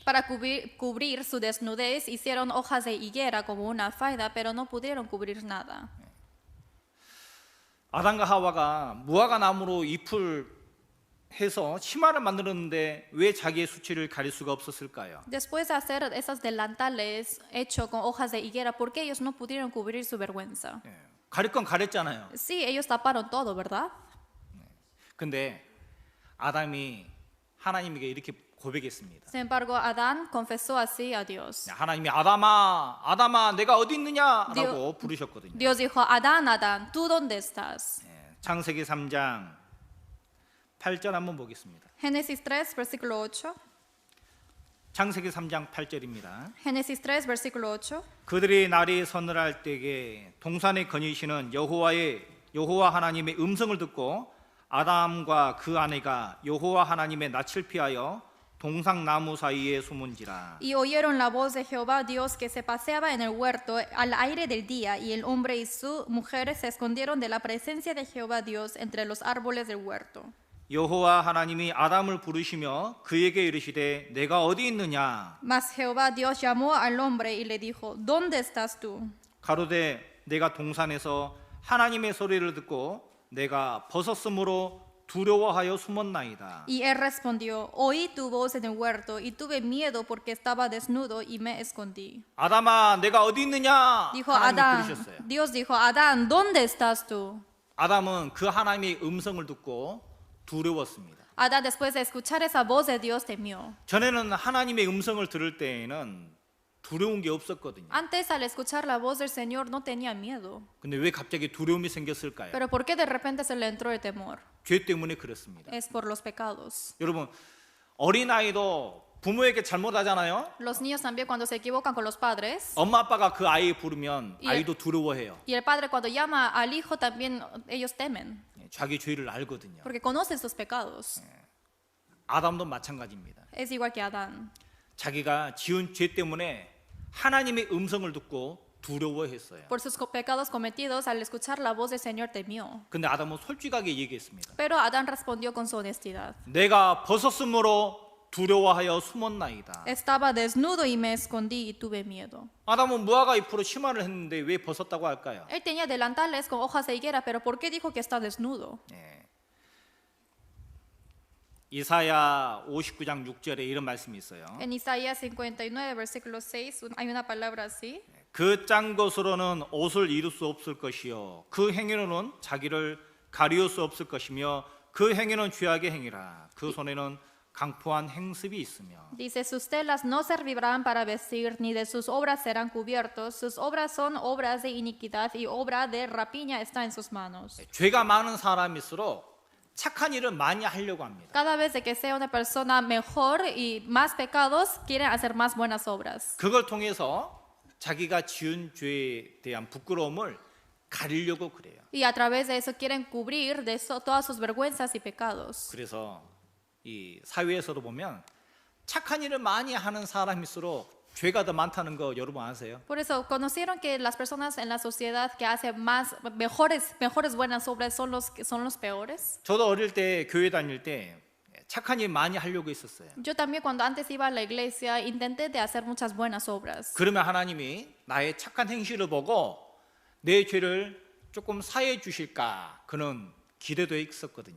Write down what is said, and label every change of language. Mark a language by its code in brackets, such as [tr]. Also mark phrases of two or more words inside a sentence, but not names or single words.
[es] Para cubrir su desnudez hicieron hojas de higuera como una falda, pero no pudieron cubrir nada. [ko] 아담과 하와가 무화과 나무로 잎을 해서 치마를 만들었는데 왜 자기의 수치를 가릴 수가 없었을까요? [es] Después de hacer esos delantales hechos con hojas de higuera, ¿por qué ellos no pudieron cubrir su vergüenza? [ko] 예, 가릴 건 가렸잖아요. [es] Sí, ellos taparon todo, ¿verdad? [ko] 근데 아담이 하나님에게 이렇게 고백했습니다. [es] Sin embargo, Adán confesó así a Dios. [ko] 하나님이 아담아, 아담아, 내가 어디 있느냐라고 부르셨거든요. [es] Dios dijo, Adán, Adán, ¿tú dónde estás? [ko] 예, 창세기 3장 8절 한번 보겠습니다. [es] Génesis 3, versículo 8. [ko] 창세기 3장 8절입니다. [es] Génesis 3, versículo 8. [ko] 그들이 날이 서늘할 때에 동산에 거니시는 여호와 하나님의 음성을 듣고 아담과 그 아내가 여호와 하나님의 낯을 피하여 동상 나무 사이에 숨은지라. [es] Y oyeron la voz de Jehová Dios que se paseaba en el huerto al aire del día, y el hombre y su mujer se escondieron de la presencia de Jehová Dios entre los árboles del huerto. [ko] 여호와 하나님이 아담을 부르시며 그에게 이르시되 내가 어디 있느냐. [es] Mas Jehová Dios llamó al hombre y le dijo, ¿dónde estás tú? [ko] 가로되 내가 동산에서 하나님의 소리를 듣고 내가 벗었으므로 두려워하여 숨었나이다. [es] Y él respondió, oí tu voz en el huerto y tuve miedo porque estaba desnudo y me escondí. [ko] 아담아 내가 어디 있느냐. [es] Dijo [ko] 하나님이 [es] Adán, [ko] 부르셨어요. [es] Dios dijo, Adán, ¿dónde estás tú? [ko] 아담은 그 하나님의 음성을 듣고 두려웠습니다. [es] Adán, después de escuchar esa voz de Dios, temió. [ko] 전에는 하나님의 음성을 들을 때에는 두려운 게 없었거든요. [es] Antes, al escuchar la voz del Señor, no tenía miedo. [ko] 근데 왜 갑자기 두려움이 생겼을까요? [es] Pero ¿por qué de repente se le entró el temor? [ko] 죄 때문에 그렇습니다. [es] Es por los pecados. [ko] 여러분 어린아이도 부모에게 잘못하잖아요. [es] Los niños también, cuando se equivocan con los padres, [ko] 엄마 아빠가 그 아이 부르면 예. 아이도 두려워해요. [es] y el padre cuando llama al hijo también, ellos temen, [ko] 자기 죄를 알거든요. [es] porque conocen sus pecados. [ko] 아담도 마찬가지입니다. [es] Es igual que Adán. [ko] 자기가 지은 죄 때문에 하나님의 음성을 듣고 두려워했어요. [es] Por sus pecados cometidos, al escuchar la voz del Señor, temió. [ko] 근데 아담은 솔직하게 얘기했습니다. [es] Pero Adán respondió con su honestidad. [ko] 내가 벗었으므로 두려워하여 숨었나이다. [es] Estaba desnudo y me escondí y tuve miedo. [ko] 아담은 무화과 잎으로 치마를 했는데 왜 벗었다고 할까요? [es] Él tenía delantales con hojas de higuera, pero ¿por qué dijo que está desnudo? [ko] 이사야 59장 6절에 이런 말씀이 있어요. [es] En Isaías 59, versículo 6, hay una palabra así. [ko] 그 짠 것으로는 옷을 이룰 수 없을 것이요 그 행위로는 자기를 가리울 수 없을 것이며 그 행위는 죄악의 행위라 그 손에는 강포한 행습이 있으며. [es] Dice, sus telas no servirán para vestir, ni de sus obras serán cubiertos. Sus obras son obras de iniquidad y obra de rapiña está en sus manos. [ko] 죄가 많은 사람일수록 착한 일을 많이 하려고 합니다. [es] Cada vez de que sea una persona mejor y más pecados, quieren hacer más buenas obras. [ko] 그걸 통해서 자기가 지은 죄에 대한 부끄러움을 가리려고 그래요. [es] Y a través de eso quieren cubrir de eso todas sus vergüenzas y pecados. [ko] 그래서 이 사회에서도 보면 착한 일을 많이 하는 사람일수록 죄가 더 많다는 거 여러분 아세요? [es] Por eso, ¿conocieron que las personas en la sociedad que hacen mejores buenas obras son los peores? [ko] 저도 어릴 때 교회 다닐 때 착한 일 많이 하려고 했었어요. [es] Yo también cuando antes iba a la iglesia intenté de hacer muchas buenas obras. [ko] 그러면 하나님이 나의 착한 행실을 보고 내 죄를 조금 사해 주실까 그런 기대도 있었거든요.